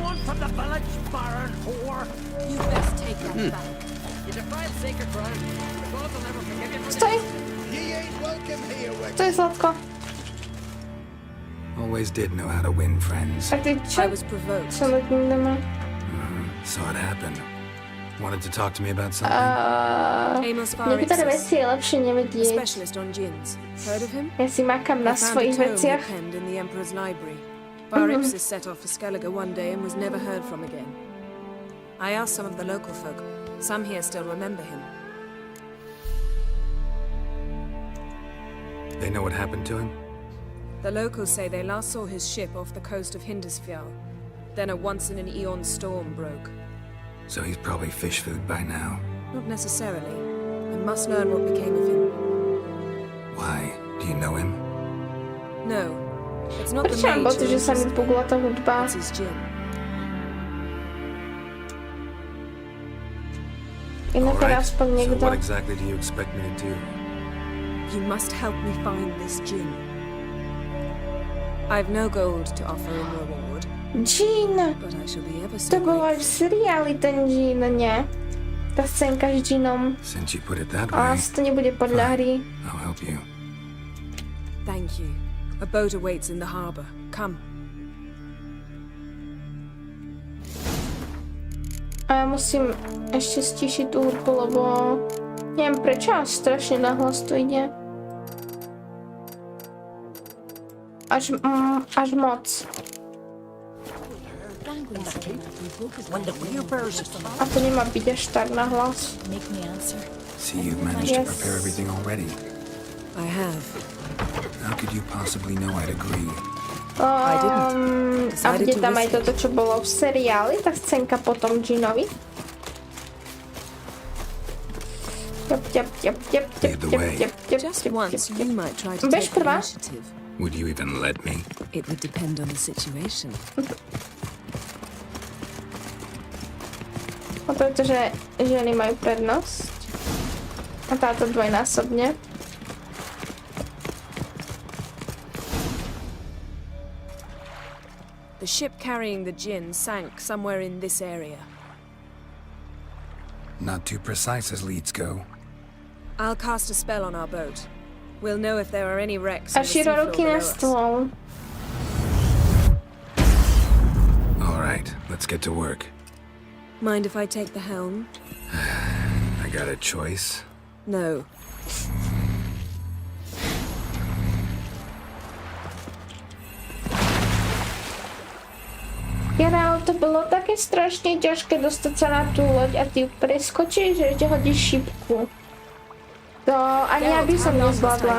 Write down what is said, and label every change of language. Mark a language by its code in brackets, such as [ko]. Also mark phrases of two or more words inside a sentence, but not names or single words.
[en] from the village, barren whore. You best take that back. You defiled sacred ground. The gods will never forgive you for [sk] Stoj, [en] Ye ain't welcome here, [sk] to je Zlatko. [en] Always did know how to win friends. [sk] A ty čo? [en] I was provoked. [sk] Čo nad ním doma? [en] Saw it happen. Wanted to talk to me about something? Amos [sk] Niektoré [en] Farixus, [sk] veci je lepšie a nevedieť. [en] specialist on djinns. Heard of him? [sk] Ja si makám na [en] I found a [sk] svojich [en] tome he [sk] veciach. [en] penned in the Emperor's library. Farixus set off for Skellige one day and was never heard from again. I asked some of the local folk. Some here still remember him. They know what happened to him? The locals say they last saw his ship off the coast of Hindisfjall. Then a once-in-an-eon storm broke. So he's probably fish food by now. Not necessarily. I must learn what became of him. Why? Do you know him? No. It's not the [sk] Prečo mám [en] mage [sk] pocit, [en] who [sk] že sa mi [en] interests me. [sk] pugla tá hudba? [en] It's his djinn. [sk] Inak [en] All right. [sk] aspoň [en] So [sk] niekto. [en] what exactly do you expect me to do? You must help me find this djinn. I've no gold to offer in reward, [sk] Jean! [en] but I shall be ever [sk] To [en] so [sk] bol aj v [en] grateful. [sk] seriáli ten Jean, nie? Tá scénka s Jeanom. [en] Since you put it that [sk] Ale [en] way, [sk] asi to nebude podľa hry. [en] I'll help you. Thank you. A boat awaits in the harbor. Come. [sk] A ja musím ešte stíšiť tú hudbu, lebo neviem prečo, ale strašne nahlas to ide. Až moc. [en] When the reapers [sk] A to nemá byť až tak nahlas. [en] Make me answer. See, you've managed Yes. to prepare everything already. I have. How could you possibly know I'd agree? [sk] A bude tam aj toto, čo bolo v seriáli, tá scénka potom Jeanovi. [en] Just once, you might try to [sk] Bež [en] take the [sk] prvá. [en] initiative. Would you even let me? It would depend on the situation. [sk] A pretože ženy majú prednosť. A táto dvojnásobne. [en] The ship carrying the djinn sank somewhere in this area. Not too precise as leads go. I'll cast a spell on our boat. We'll know if there are any wrecks [sk] A [en] on the seafloor [sk] širo ruky [en] below [sk] na [en] us. [sk] stôl. [en] All right, let's get to work. Mind if I take the helm? I got a choice. No. [sk] Geralt, to bolo také strašne ťažké dostať sa na tú loď a ty ju preskočíš, že ešte hodíš šipku. To ani ja by som nezvládla.